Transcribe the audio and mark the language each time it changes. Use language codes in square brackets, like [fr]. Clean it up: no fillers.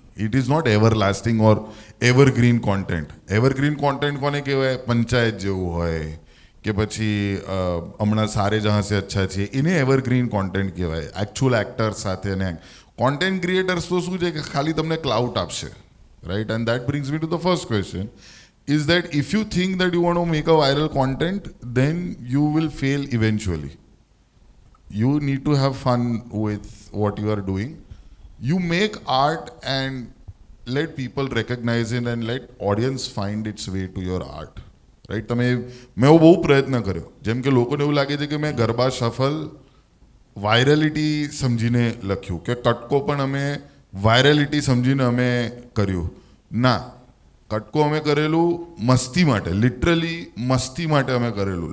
[en] It is not everlasting or evergreen content. [gu] Evergreen content કોને કહેવાય? પંચાયત જેવું હોય કે પછી હમણાં સારે જહાં સે અચ્છા છે, એને એવરગ્રીન કોન્ટેન્ટ કહેવાય. એકચ્યુઅલ એક્ટર્સ સાથે. અને કોન્ટેન્ટ ક્રિએટર્સ તો શું છે કે ખાલી તમને ક્લાઉટ આપશે, right? And that brings me to the first question [en] is that if you think that you want to make a viral content, then you will fail eventually. You need to have fun with what you are doing. You make art and let people recognize it and let audience find its way to your art. [gu] Right? તમે મેં એવો બહુ પ્રયત્ન કર્યો. જેમ કે લોકોને એવું લાગે છે કે મેં ગરબા શફલ વાયરલિટી સમજીને લખ્યું, કે કટકો પણ અમે વાયરલિટી સમજીને અમે કર્યું. ના, કટકો અમે કરેલું મસ્તી માટે, લિટરલી મસ્તી માટે અમે કરેલું.